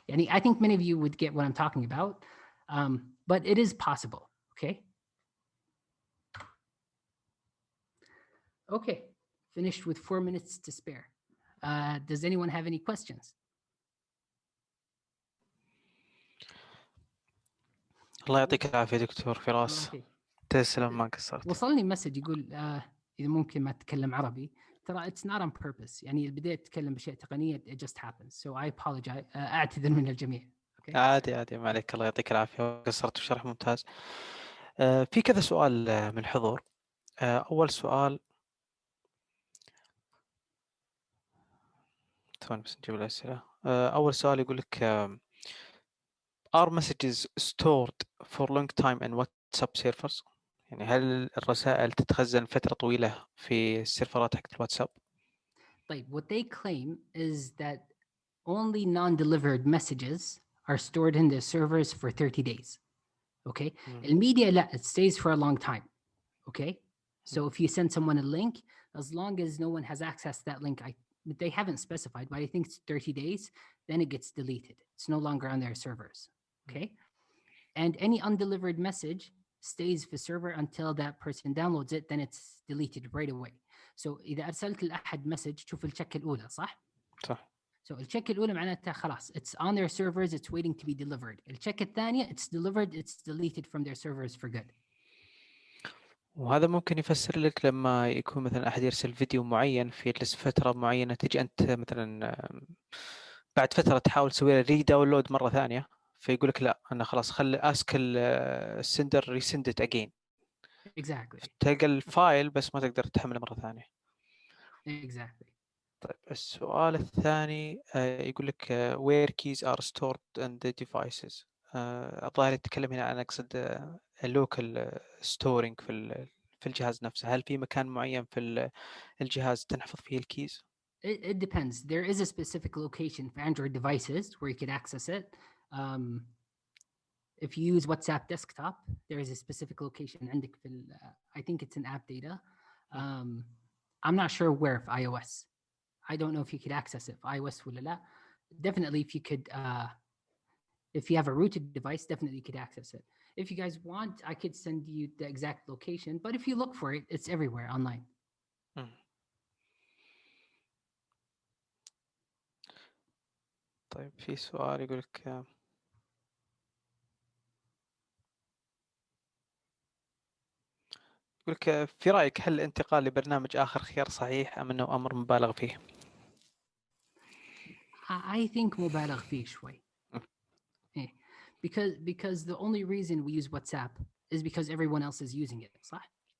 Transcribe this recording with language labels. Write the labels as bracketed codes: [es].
[en] I think many of you would get what I'm talking about, but it is possible, okay? Okay, finished with 4 minutes to spare. Does anyone have any questions? [ar] الله يعطيك العافية دكتور فراس. تسلم ما قصرت. وصلني مسج يقول إذا ممكن ما تتكلم عربي، ترى [en] it's not on purpose. [ar] يعني بديت أتكلم بشيء تقنية [en] it just happens. So I apologize. [ar] أعتذر من الجميع. [en] Okay. [ar] عادي ما عليك، الله يعطيك العافية، قصرت وشرح ممتاز. في كذا سؤال من الحضور. أول سؤال، ثواني بس نجيب الأسئلة. أول سؤال يقول لك [en] are messages stored for long time in WhatsApp servers؟ [ar] يعني هل الرسائل تتخزن فترة طويلة في السيرفرات حق الواتساب؟ [en] طيب, what they claim is that only non-delivered messages are stored in the servers for 30 days. Okay? [ar] الميديا لا, [en] it stays for a long time. Okay? So if you send someone a link, as long as no one has access to that link, they haven't specified, but I think it's 30 days, then it gets deleted. It's no longer on their servers. Okay? And any undelivered message stays [ar] في [en] server until that person downloads it, then it's deleted right away. So [ar] إذا أرسلت لأحد مسج شوف الشك الأولى صح؟ صح. [en] So [ar] الشك الأولى معناتها خلاص [en] it's on their servers, it's waiting to be delivered. [ar] الشك الثانية [en] it's delivered, it's deleted from their servers for good. [ar] وهذا ممكن يفسر لك لما يكون مثلا أحد يرسل فيديو معين في فترة معينة، تجي أنت مثلا بعد فترة تحاول تسوي له ري داونلود مرة ثانية، فيقول لك لا أنا خلاص [en] خلي أسك السندر resend it again. Exactly. [ar] تلقى الفايل بس ما تقدر تحمله مرة ثانية. [en] Exactly. [ar] طيب السؤال الثاني يقول لك [en] where keys are stored in the devices. [ar] الظاهر يتكلم هنا عن أقصد اللوكال ستورينج في الجهاز نفسه. هل في مكان معين في الجهاز تنحفظ فيه الكيز؟ [en] It depends. There is a specific location for Android devices where you could access it. If you use WhatsApp desktop, there is a specific location [ar] عندك في [en] I think it's in app data. I'm not sure where for iOS. I don't know if you could access it for iOS [ar] ولا لا. [en] Definitely if you could, if you have a rooted device, definitely you could access it. If you guys want, I could send you the exact location, but if you look for it, it's everywhere online. [ar] طيب في سؤال يقول لك في رأيك هل الانتقال لبرنامج آخر خيار صحيح أم أنه أمر مبالغ فيه؟ [en] I think [ar] مبالغ فيه شوي. [en] Because the only reason we use WhatsApp is because everyone else is using it, [ar] صح؟